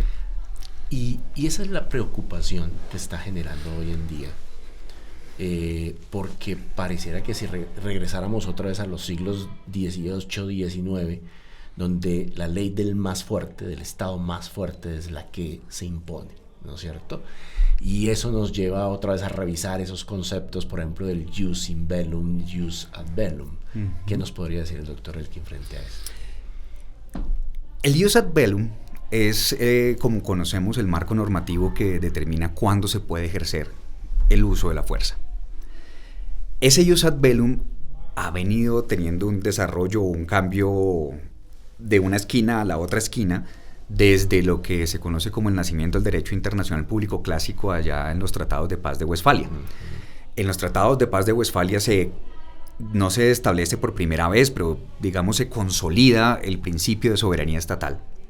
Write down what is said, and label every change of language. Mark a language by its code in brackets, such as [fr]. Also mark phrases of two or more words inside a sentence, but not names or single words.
[es] Y esa es la preocupación que está generando hoy en día, porque pareciera que si regresáramos otra vez a los siglos XVIII, XIX, donde la ley del más fuerte, del Estado más fuerte, es la que se impone, ¿no es cierto? Y eso nos lleva otra vez a revisar esos conceptos, por ejemplo, del [la] jus in bellum, jus ad bellum. Uh-huh. [es] ¿Qué nos podría decir el doctor Elkin frente a eso? El [la] jus ad bellum [es] es, como conocemos, el marco normativo que determina cuándo se puede ejercer el uso de la fuerza. Ese [la] jus ad bellum [es] ha venido teniendo un desarrollo, un cambio de una esquina a la otra esquina, desde lo que se conoce como el nacimiento del derecho internacional público clásico allá en los tratados de paz de Westfalia. En los tratados de paz de Westfalia no se establece por primera vez, pero digamos se consolida el principio de soberanía estatal.